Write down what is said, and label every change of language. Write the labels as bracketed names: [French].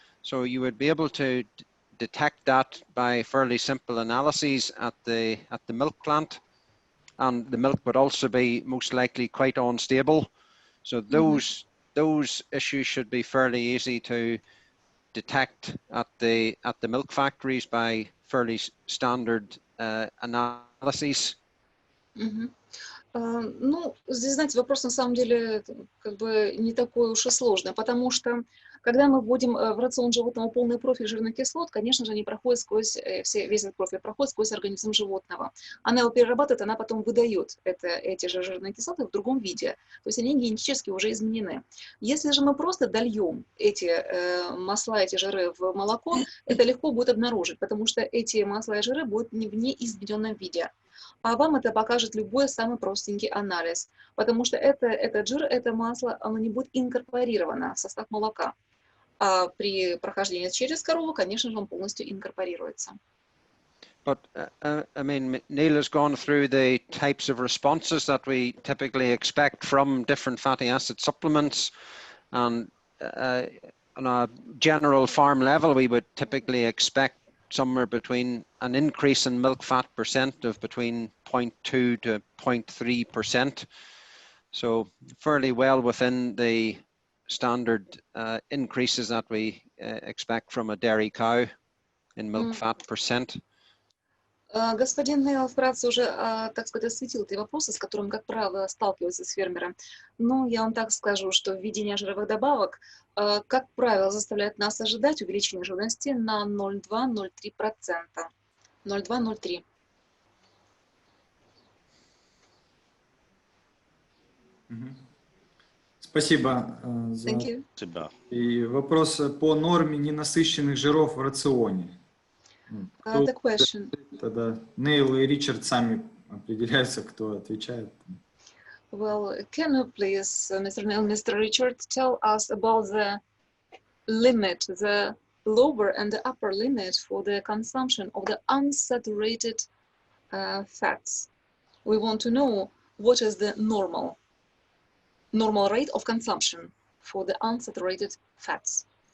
[English] So you would be able to detect that by fairly simple analyses at the milk plant, and the milk would also be most likely quite unstable. So those issues should be fairly easy to detect at the milk factories by fairly standard analyses. [Russian] Ну, здесь, знаете, вопрос на самом деле как бы не такой уж и сложный, потому что когда мы вводим в рацион животного полный профиль жирных кислот, конечно же, они проходят сквозь, весь этот профиль проходит сквозь организм животного. Она его перерабатывает, она потом выдает эти же жирные кислоты в другом виде. То есть они генетически уже изменены. Если же мы просто дольем эти масла, эти жиры в молоко, это легко будет обнаружить, потому что эти масла и жиры будут не в неизмененном виде. А вам это покажет любой самый простенький анализ, потому что этот жир, это масло, оно не будет инкорпорировано в состав молока. А при прохождении через корову, конечно же, он полностью инкорпорируется. [English] But I mean, Neil has gone through the types of responses that we typically expect from different fatty acid supplements, and on a general farm level, we would typically expect somewhere between an increase in milk fat percent of between 0.2 to 0.3%. So fairly well within the standard increases that we expect from a dairy cow in milk fat percent. [Russian] Господин Нейл вкратце уже, так сказать, осветил те вопросы, с которыми, как правило, сталкиваются с фермером. Но я вам так скажу, что введение жировых добавок, как правило, заставляет нас ожидать увеличения жирности на 0,2-0,3%. 0,2-0,3%. Спасибо за и вопрос по норме ненасыщенных жиров в рационе. [English] The question. [Russian] Тогда Нейл и Ричард сами определяются, кто отвечает. [English] Well, can you please, Mr. Neil, Mr. Richard, tell us about the limit, the lower and the upper limit for the consumption of the unsaturated fats. We want to know what is the normal rate of consumption for the unsaturated fats.